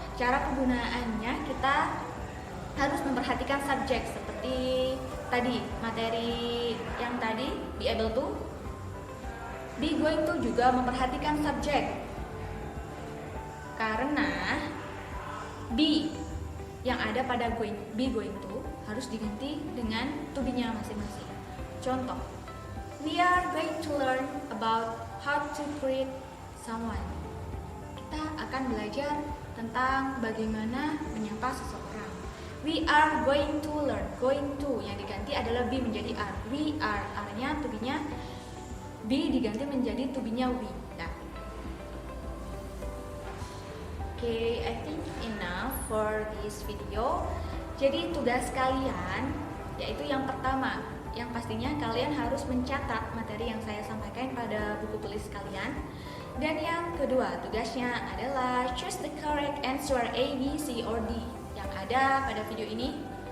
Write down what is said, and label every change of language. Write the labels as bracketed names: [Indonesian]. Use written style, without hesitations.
[Indonesian] Cara penggunaannya kita harus memperhatikan subjek seperti tadi, materi yang tadi, be able to. Be going to juga memperhatikan subjek. Karena be yang ada pada be going to harus diganti dengan to be-nya masing-masing. Contoh, [English] we are going to learn about how to greet someone. [Indonesian] Kita akan belajar tentang bagaimana menyapa seseorang. [English] We are going to learn. Going to [Indonesian] yang diganti adalah [English] be menjadi are. We are, [Indonesian] artinya to be-nya be diganti menjadi to be-nya we. Nah. [English] Okay, I think enough for this video. [Indonesian] Jadi tugas kalian yaitu yang pertama, yang pastinya kalian harus mencatat materi yang saya sampaikan pada buku tulis kalian. Dan yang kedua, tugasnya adalah [English] choose the correct answer A, B, C, or D [Indonesian] yang ada pada video ini.